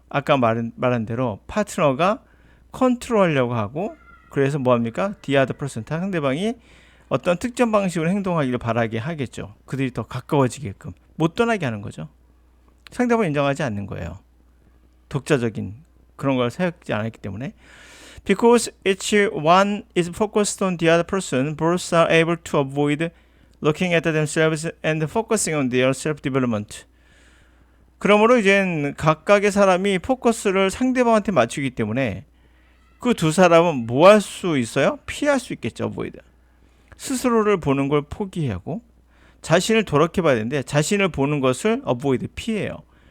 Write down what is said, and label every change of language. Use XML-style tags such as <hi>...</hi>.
<ko>아까 말한 대로 파트너가 컨트롤하려고 하고, 그래서 뭐합니까?</ko> <en>The other person,</en> <ko>상대방이 어떤 특정 방식으로 행동하기를 바라게 하겠죠. 그들이 더 가까워지게끔 못 떠나게 하는 거죠. 상대방을 인정하지 않는 거예요. 독자적인 그런 걸 생각지 않았기 때문에.</ko> <en>Because each one is focused on the other person, both are able to avoid looking at themselves and focusing on their self-development.</en> <ko>그러므로 이제 각각의 사람이 포커스를 상대방한테 맞추기 때문에 그 두 사람은 뭐 할 수 있어요? 피할 수 있겠죠. avoid. 스스로를 보는 걸 포기하고 자신을 돌아봐야 되는데 자신을 보는 것을 avoid, 피해요.</ko>